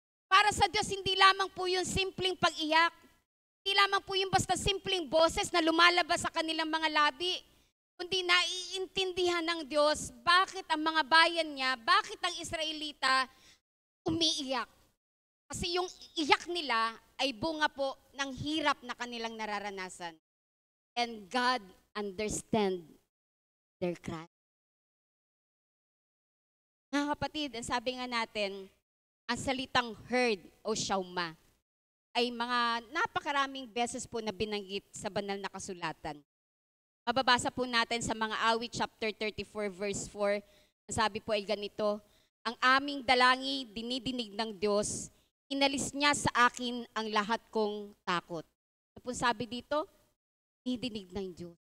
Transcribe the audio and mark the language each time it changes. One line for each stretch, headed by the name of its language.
Filipino: Para sa Diyos, hindi lamang po yung simpleng pag-iyak. Hindi lamang po yung basta simpleng boses na lumalabas sa kanilang mga labi. Kundi naiintindihan ng Diyos bakit ang mga bayan niya, bakit ang Israelita umiiyak. Kasi yung iyak nila ay bunga po ng hirap na kanilang nararanasan.
English: And God understand their cry.
Filipino: Mga kapatid, ang sabi nga natin, ang salitang heard o shauma ay mga napakaraming beses po na binanggit sa banal na kasulatan. Mababasa po natin sa mga Awit chapter 34 verse 4, ang sabi po ay ganito, ang aming dalangi dinidinig ng Diyos, inalis niya sa akin ang lahat kong takot. Ano po sabi dito? Dinidinig ng Diyos.